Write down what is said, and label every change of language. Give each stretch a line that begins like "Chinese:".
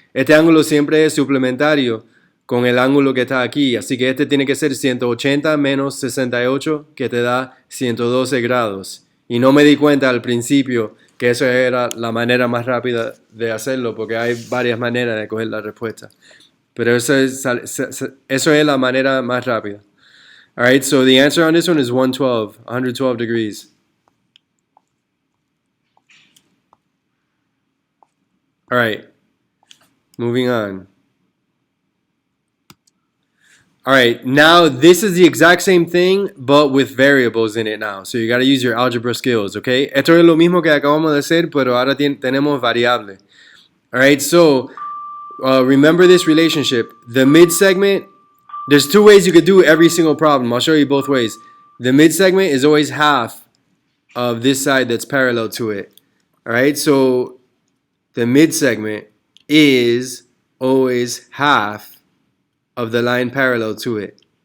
Spanish: Este ángulo siempre es suplementario con el ángulo que está aquí, así que este tiene que ser 180 menos 68, que te da 112 grados. Y no me di cuenta al principio que eso era la manera más rápida de hacerlo, porque hay varias maneras de coger la respuesta. Pero eso es la manera más rápida.
English: All right, so the answer on this one is 112 degrees. All right, moving on. All right, now this is the exact same thing, but with variables in it now. So you got to use your algebra skills, okay?
Spanish: Esto es lo mismo que acabamos de hacer, pero ahora tenemos variable.
English: All right, so remember this relationship. The mid-segment, there's two ways you could do every single problem. I'll show you both ways. The mid-segment is always half of this side that's parallel to it. All right, so the mid-segment is always half of the line parallel to it.